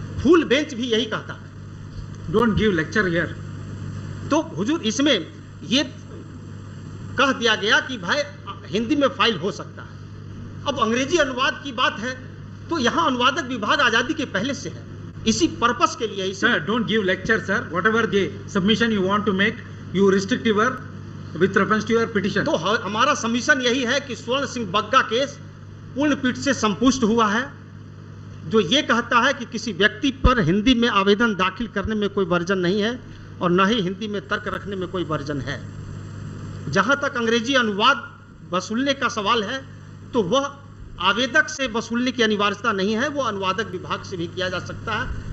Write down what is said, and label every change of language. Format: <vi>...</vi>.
<hi>Full bench भी यही कहता है।</hi> <en>Don't give lecture here.</en> <hi>तो हुजूर, इसमें ये कह दिया गया कि भाई हिंदी में फाइल हो सकता है। अब अंग्रेजी अनुवाद की बात है, तो यहाँ अनुवादक विभाग आजादी के पहले से है, इसी पर्पस के लिए।</hi> <en>Sir, don't give lecture, sir. Whatever the submission you want to make, you restrict your with reference to your petition.</en> <hi>तो हमारा सबमिशन यही है कि स्वर्ण सिंह बग्गा केस पूर्ण पीठ से संपुष्ट हुआ है, जो ये कहता है कि किसी व्यक्ति पर हिंदी में आवेदन दाखिल करने में कोई वर्जन नहीं है और न ही हिंदी में तर्क रखने में कोई वर्जन है। जहाँ तक अंग्रेजी अनुवाद वसूलने का सवाल है, तो वह आवेदक से वसूलने की अनिवार्यता नहीं है, वो अनुवादक विभाग से भी किया जा सकता है।</hi>